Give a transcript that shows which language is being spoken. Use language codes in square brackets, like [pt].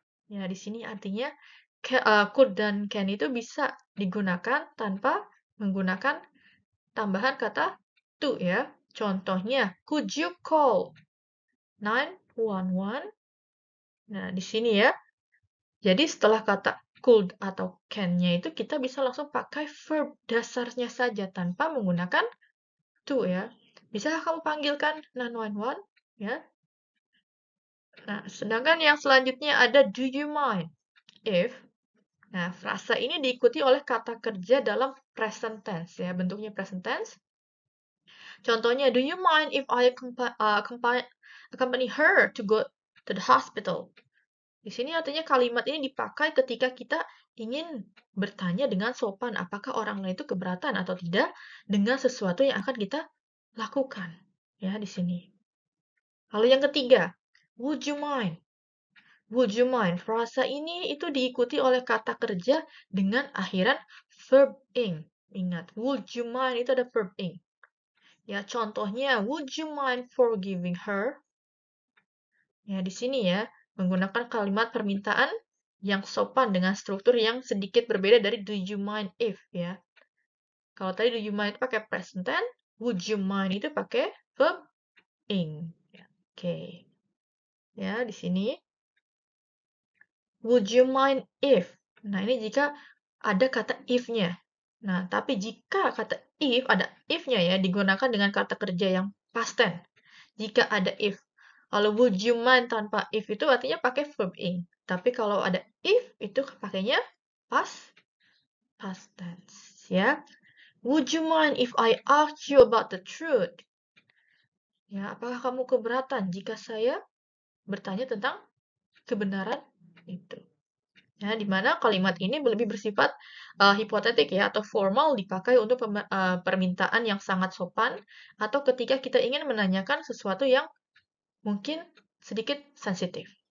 [id] Ya, di sini artinya could dan can itu bisa digunakan tanpa menggunakan tambahan kata to ya. [en] Contohnya, could you call 911? [id] Nah, di sini ya. Jadi setelah kata could atau can-nya itu kita bisa langsung pakai verb dasarnya saja tanpa menggunakan to ya. Bisakah kamu panggilkan 911? Ya. Nah, sedangkan yang selanjutnya ada [en] do you mind if. [id] Nah, frasa ini diikuti oleh kata kerja dalam present tense ya, bentuknya present tense. [en] Contohnya, do you mind if I accompany her to go to the hospital? [id] Di sini artinya kalimat ini dipakai ketika kita ingin bertanya dengan sopan apakah orang lain itu keberatan atau tidak dengan sesuatu yang akan kita lakukan. Ya, di sini. Lalu yang ketiga, [en] would you mind? Would you mind? [id] Frasa ini itu diikuti oleh kata kerja dengan akhiran verb ing. Ingat, would you mind itu ada verb ing. Ya, contohnya, [en] would you mind forgiving her? [id] Ya, di sini ya, menggunakan kalimat permintaan yang sopan dengan struktur yang sedikit berbeda dari do you mind if ya. Kalau tadi do you mind pakai present tense, would you mind itu pakai verb ing. Ya, oke. Ya, di sini. [en] Would you mind if? [id] Nah, ini jika ada kata if-nya. Nah, tapi jika kata if, ada if-nya ya, digunakan dengan kata kerja yang past tense. Jika ada if. Kalau would you mind tanpa if itu artinya pakai verb ing. Tapi kalau ada if, itu pakainya past tense. Ya. [en] Would you mind if I ask you about the truth? [id] Ya, apakah kamu keberatan jika saya bertanya tentang kebenaran itu? Ya, di mana kalimat ini lebih bersifat hipotetik ya atau formal dipakai untuk permintaan yang sangat sopan atau ketika kita ingin menanyakan sesuatu yang mungkin sedikit sensitif.